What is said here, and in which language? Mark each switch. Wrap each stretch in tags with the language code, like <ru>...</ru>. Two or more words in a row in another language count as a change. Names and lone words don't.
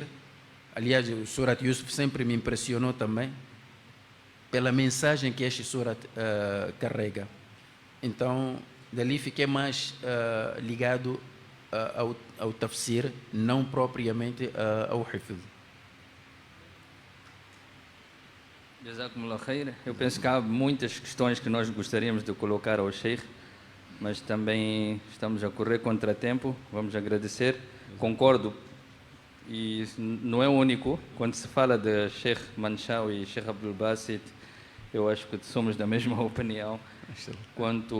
<pt>Aliás, o Surat Yusuf sempre me impressionou também pela mensagem que este surat carrega. Então, dali fiquei mais ligado ao tafsir, não propriamente ao hifz.</pt> <ar>جزاكم الله خير.</ar> <pt>Eu penso que há muitas questões que nós gostaríamos de colocar ao Sheikh, mas também estamos a correr contra tempo. Vamos agradecer. Concordo, e não é o único. Quando se fala de Sheikh Manshawi e Sheikh Abdul Basit, eu acho que somos da mesma opinião.</pt>